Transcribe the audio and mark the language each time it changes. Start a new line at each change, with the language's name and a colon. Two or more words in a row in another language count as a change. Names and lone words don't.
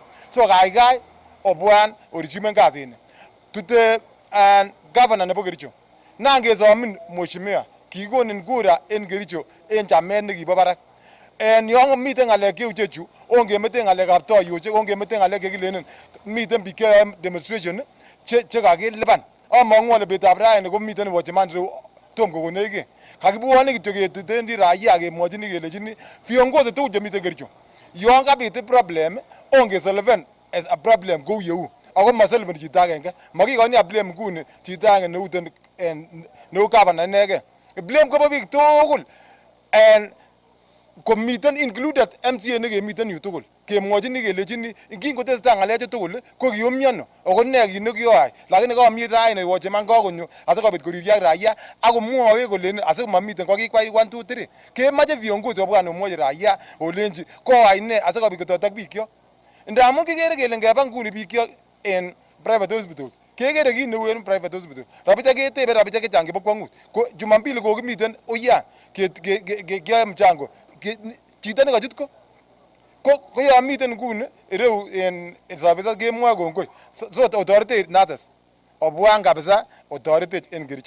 Kalenjin: So kaikai obwan orichumen kasini tute governor nebo Kericho nan kesomin mheshimiwa kikonin kura en Kericho en chamet nekibo barak. Yon miten ng'alek cheu chechu ongemete ng'alekab toyoshek ongemete ng'alek chekilenen miten biik cheyoe demonstration chekakilipan. Among'u ale betab raini komiten watchman reu tom kokonech kiy. Kakibwone kityo ketetendi raia kemwochini kelechini viongozi tugul chemiten Kericho yon kabit problem ongesolven
English: as a problem
Kalenjin: kou yeu ako masolveni chito agenge makikoni a blame nguni chito agenge neu governor inegen. Blame kobo biik tugul komiten included MCA nekemiten yu tugul kemwochini kelechini kingotesetai ng'alechu tugul ko kiumiono ako ne kit nekioyai lakini komi raini watchman kakonyo asikobit koriryo ak raia akomwoe kolen asikomamiten kokikwai 1 2 3 kemoche viongozi obwan omwochi raia olenji koyai ne asikobit kotoret bikyok. Ndamun kikere kele ngeba nguni biik en
English: private hospitals.
Kalenjin: Kekere kit neu en
English: private hospital.
Kalenjin: Rabishek ketebe rabishek chechang chebo kwang'ut. Ko Jumapili kokimiten uyan keyoe mchango. Chito nekachut ko yon miten nguni ireu en services kemwoe kongoi. So otoretech nurses. Obwan kabisa otoretech en Kericho.